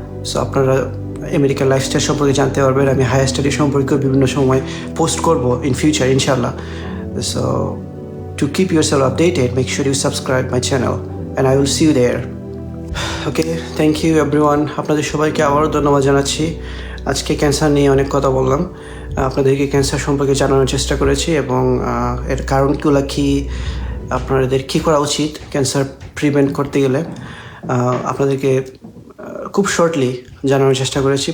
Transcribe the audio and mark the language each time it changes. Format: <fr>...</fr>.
<bn>So আপনারা আমেরিকার lifestyle সম্পর্কে জানতে পারবেন। আমি হায়ার স্টাডি সম্পর্কে বিভিন্ন সময় পোস্ট করব</bn> <en>in future,</en> <bn>ইনশাল্লাহ।</bn> <en>So to keep yourself updated, make sure you subscribe my channel and I will see you there. Okay, thank you everyone.</en> <bn>আপনাদের সবাইকে আবারও ধন্যবাদ জানাচ্ছি। আজকে ক্যান্সার নিয়ে অনেক কথা বললাম, আপনাদেরকে ক্যান্সার সম্পর্কে জানানোর চেষ্টা করেছি এবং এর কারণগুলো কী, আপনাদের কী করা উচিত ক্যান্সার প্রিভেন্ট করতে গেলে আপনাদেরকে খুব শর্টলি জানানোর চেষ্টা করেছি।</bn>